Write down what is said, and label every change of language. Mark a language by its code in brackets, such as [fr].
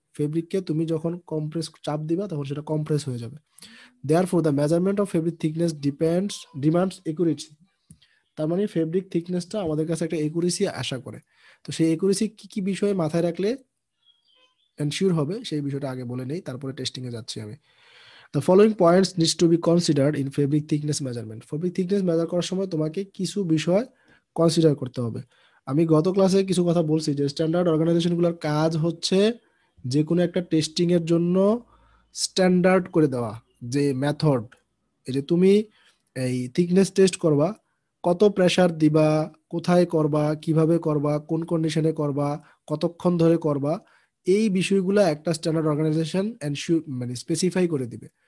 [bn] ফেব্রিককে তুমি যখন কম্প্রেস চাপ দিবা তখন সেটা কম্প্রেস হয়ে যাবে। [en] Therefore the measurement of fabric thickness demands accuracy. [bn] তার মানে ফেব্রিক থিকনেসটা আমাদের কাছে একটা একুরেসি আশা করে। তো সেই একুরেসি কি কি বিষয়ে মাথায় রাখলে এনশিওর হবে, সেই বিষয়টা আগে বলে নেই, তারপরে টেস্টিং এ যাচ্ছি আমি। [en] The following points needs to be considered in fabric thickness measurement. [bn] Fabric thickness measure করার সময় তোমাকে কিছু বিষয় কনসিডার করতে হবে। আমি গত ক্লাসে কিছু কথা বলছি যে স্ট্যান্ডার্ড অর্গানাইজেশনগুলোর কাজ হচ্ছে যে কোনো একটা টেস্টিং এর জন্য স্ট্যান্ডার্ড করে দেওয়া, যে মেথড, এই যে তুমি এই থিকনেস টেস্ট করবা, কত প্রেসার দিবা, কোথায় করবা, কিভাবে করবা, কোন কন্ডিশনে করবা, কতক্ষণ ধরে করবা, এই বিষয়গুলো একটা স্ট্যান্ডার্ড অর্গানাইজেশন মানে স্পেসিফাই করে দিবে।